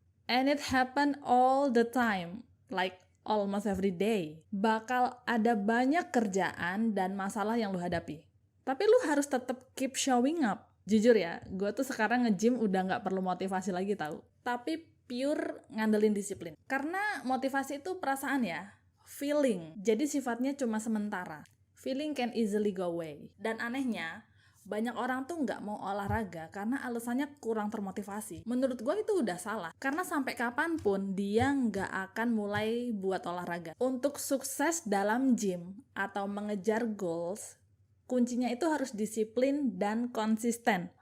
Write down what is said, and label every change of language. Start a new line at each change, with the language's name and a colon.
English: And it happen all the time, like almost every day.
Indonesian: Bakal ada banyak kerjaan dan masalah yang lu hadapi. Tapi lu harus tetap
English: keep showing up.
Indonesian: Jujur ya, gue tuh sekarang nge-gym udah nggak perlu motivasi lagi tahu. Tapi pure ngandelin disiplin. Karena motivasi itu perasaan ya, feeling. Jadi sifatnya cuma sementara.
English: Feeling can easily go away.
Indonesian: Dan anehnya, banyak orang tuh nggak mau olahraga karena alasannya kurang termotivasi. Menurut gue itu udah salah. Karena sampai kapanpun dia nggak akan mulai buat olahraga. Untuk sukses dalam gym atau mengejar goals, kuncinya itu harus disiplin dan konsisten.